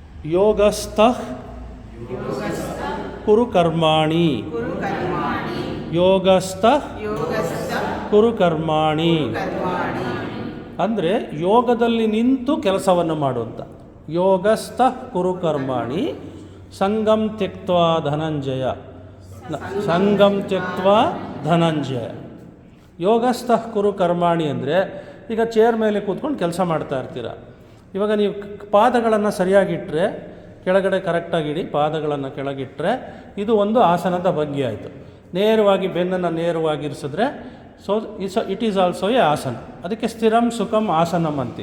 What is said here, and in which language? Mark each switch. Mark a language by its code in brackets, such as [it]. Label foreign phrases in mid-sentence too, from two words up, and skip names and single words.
[sa] योगस्थः कुरु कर्माणि. योगस्थः कुरु कर्माणि [kn] ಅಂದರೆ ಯೋಗದಲ್ಲಿ ನಿಂತು ಕೆಲಸವನ್ನು ಮಾಡುವಂಥ. [sa] योगस्थः कुरु कर्माणि संगं त्यक्त्वा धनंजय. संगं त्यक्त्वा धनंजय. योगस्थः कुरु कर्माणि [kn] ಅಂದರೆ ಈಗ ಚೇರ್ ಮೇಲೆ ಕೂತ್ಕೊಂಡು ಕೆಲಸ ಮಾಡ್ತಾ ಇರ್ತೀರ. ಇವಾಗ ನೀವು ಪಾದಗಳನ್ನು ಸರಿಯಾಗಿಟ್ಟರೆ, ಕೆಳಗಡೆ ಕರೆಕ್ಟಾಗಿಡಿ, ಪಾದಗಳನ್ನು ಕೆಳಗಿಟ್ಟರೆ ಇದು ಒಂದು ಆಸನದ ಬಗ್ಗೆ ಆಯಿತು. ನೇರವಾಗಿ ಬೆನ್ನನ್ನು ನೇರವಾಗಿರಿಸಿದ್ರೆ [en] it is also a [kn] ಆಸನ. ಅದಕ್ಕೆ [sa] स्थिरं सुखं आसनं [kn] ಅಂತೀವಿ.